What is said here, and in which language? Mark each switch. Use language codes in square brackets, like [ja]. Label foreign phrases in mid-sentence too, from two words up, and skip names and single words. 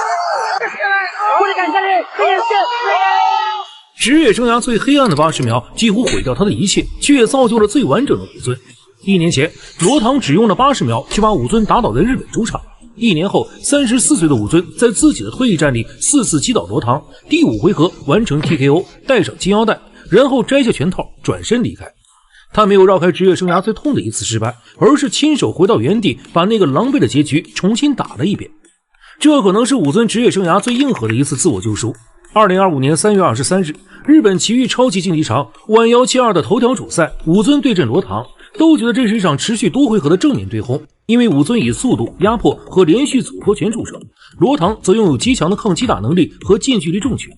[zh] 职业生涯最黑暗的80秒，幾乎毀掉他的一切，卻也造就了最完整的武尊。1年前，羅唐只用了80秒就把武尊打倒在日本主場。1年後，34歲的武尊在自己的退役戰裡4次擊倒羅唐，第5回合完成 TKO， 戴上金腰帶，然後摘下拳套，轉身離開。他沒有繞開職業生涯最痛的一次失敗，而是親手回到原地，把那個狼狽的結局重新打了一遍。這可能是武尊職業生涯最硬核的一次自我救贖。2025年3月23日，日本埼玉超級競技場腕172的頭條主賽，武尊對陣羅唐，都覺得這是一場持續多回合的正面對轟，因為武尊以速度、壓迫和連續組托拳著稱，羅唐則擁有極強的抗擊打能力和近距離重拳。